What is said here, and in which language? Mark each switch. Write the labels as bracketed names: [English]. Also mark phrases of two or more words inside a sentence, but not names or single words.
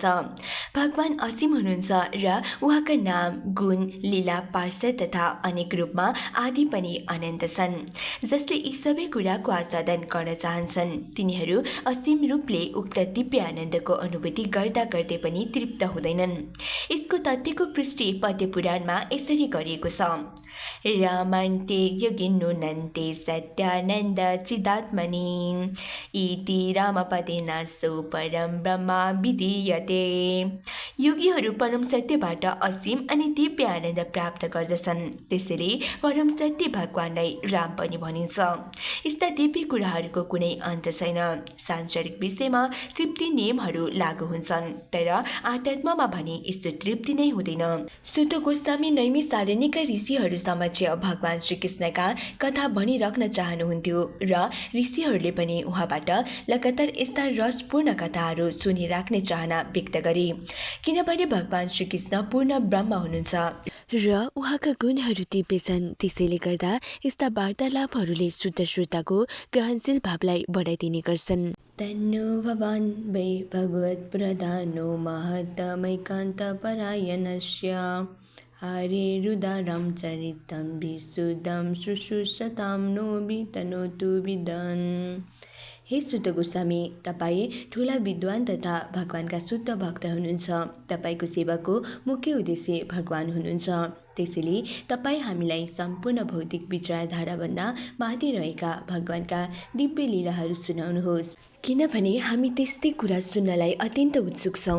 [Nepali] भगवान असीम हुनुहुन्छ र उहाँका नाम, गुण, लीला, पार्षद तथा अनेक रूपमा आदि पनि अनन्त छन्। जसले यी सबै कुराको आस्वादन गर्न चाहन्छन् तिनीहरू असीम रूपले उक्त दिव्य आनन्दको अनुभूति गर्दा गर्दै पनि तृप्त हुँदैनन्। यसको तथ्यको पुष्टि पद्य पुराणमा यसरी गरिएको छ। [Sanskrit] रामन्ते योगिन्नुनन्ते सत्यानन्द चिदात्मनि इति रामपदेन सो परम ब्रह्मा विधीयते। [Nepali] योगीहरू परम सत्यबाट असीम अनि दिव्य आनन्द प्राप्त गर्दछन्, त्यसैले परम सत्य भगवानलाई राम पनि भनिन्छ। यस्ता दिव्य कुराहरूको कुनै अन्त छैन। सांसारिक विषयमा तृप्ति नियमहरू लागू हुन्छन्, तर आध्यात्ममा भने यस्तो तृप्ति नै हुँदैन। सुत गोस्वामी नैमिषारण्यका ऋषिहरू समक्ष भगवान श्रीकृष्णका कथा भनिराख्न चाहनुहुन्थ्यो र ऋषिहरूले पनि उहाँबाट लगातार यस्ता रसपूर्ण कथाहरू सुनिराख्ने चाहना व्यक्त गरे, किनभने भगवान श्रीकृष्ण पूर्ण ब्रह्म हुनुहुन्छ र उहाँका गुणहरू दिव्य छन्। त्यसैले गर्दा यस्ता वार्तालापहरूले शुद्ध श्रोताको ग्रहणशील भावलाई बढाइदिने गर्छन्। [Sanskrit] तन्नो भवान् वै भगवत् प्रधानो महतमैकान्त परायणस्य हरेरुदारं चरितं विशुद्धं शुश्रूषतां नो वितनोतु विदन्। [Nepali] हे सुत गोस्वामी, तपाईँ ठुला विद्वान तथा भगवानका शुद्ध भक्त हुनुहुन्छ। तपाईँको सेवाको मुख्य उद्देश्य भगवान हुनुहुन्छ। त्यसैले तपाईँ हामीलाई सम्पूर्ण भौतिक विचारधाराभन्दा माथि रहेका भगवानका दिव्य लीलाहरू सुनाउनुहोस्, किनभने हामी त्यस्तै कुरा सुन्नलाई अत्यन्त उत्सुक छौँ।